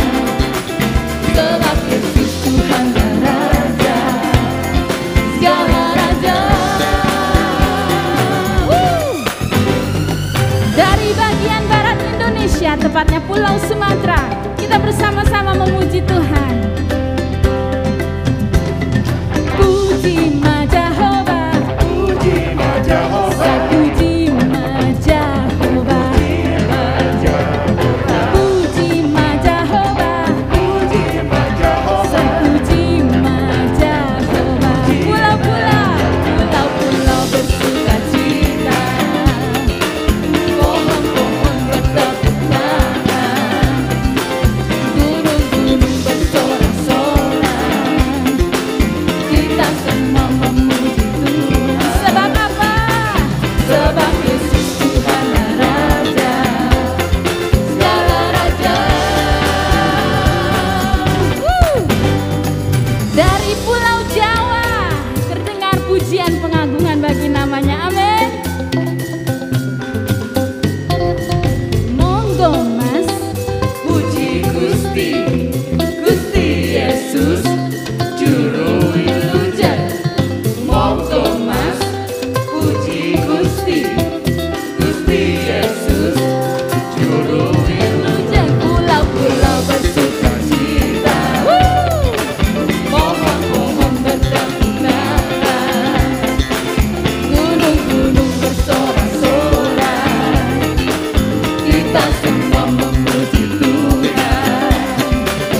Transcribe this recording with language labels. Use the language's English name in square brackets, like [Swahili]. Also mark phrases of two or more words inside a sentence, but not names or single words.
[Indonesian] Sebab Yesus Tuhan dan Raja, segala raja. Dari bagian barat Indonesia, tepatnya Pulau Sumatera, kita bersama-sama memuji Tuhan. [Batak Toba] Puji Ma Jehovah, puji Ma Jehovah, puji Ma Jehovah, puji Ma Jehovah, puji Ma Jehovah. puji Ma Jehovah. [Indonesian] Pulau-pulau bersuka cita, pohon-pohon bertepuk tangan, gunung-gunung bersorak-sorai. Kita semua memuji Tuhan. Sebab apa? Sebab Yesus Tuhan dan Raja, segala raja. Dari Pulau Jawa terdengar pujian pengagungan bagi namanya. Amin. [Javanese] Monggo Mas, puji Gusti, Gusti Yesus juru wilujeng. Monggo Mas, puji Gusti, Gusti Yesus juru wilujeng. [Indonesian] Pulau-pulau bersuka cita, pohon-pohon bertepuk tangan, gunung-gunung bersorak-sorai. Kita semua memuji Tuhan.